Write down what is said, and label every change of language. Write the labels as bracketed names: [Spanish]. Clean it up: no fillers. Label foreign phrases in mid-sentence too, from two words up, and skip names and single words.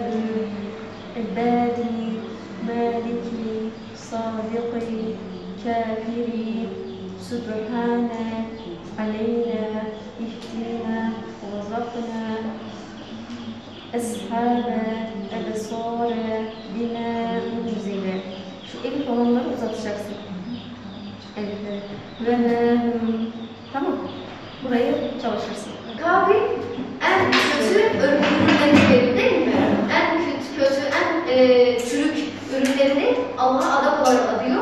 [Arabic] عبادي مالكي صادقي كافري سبحان علينا اهدنا وارزقنا أصحاب الأبصار بما أنزل. [Turkish] Şu elif olanları uzatacaksın. Elif ve tamam. Burayı çalışırsın. Kabil en kötü ürünleri değil mi? En kötü, en çürük ürünlerini Allah'a adak olarak adıyor.